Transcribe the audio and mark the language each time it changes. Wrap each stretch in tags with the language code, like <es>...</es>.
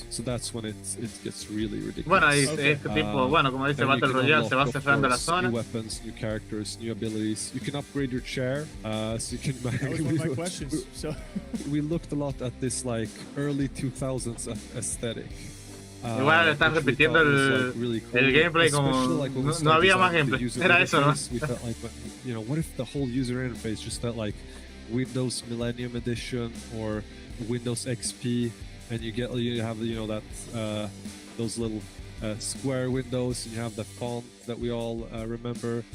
<en>So that's when it gets really ridiculous.</en> <es>Bueno, como dice Battle Royale, se va cerrando la zona.</es> <en>New weapons, new characters, new abilities. You can upgrade your chair, so you can. That was one of my questions. So we looked a lot at this like early 2000s aesthetic.</en> <es>Igual están repitiendo el gameplay como no había más gameplay. Era eso, ¿no?</es> <en>We felt like, you know, what if the whole user interface just felt like Windows Millennium Edition or Windows XP, and you have that those little square windows, and you have the font that we all remember.</en>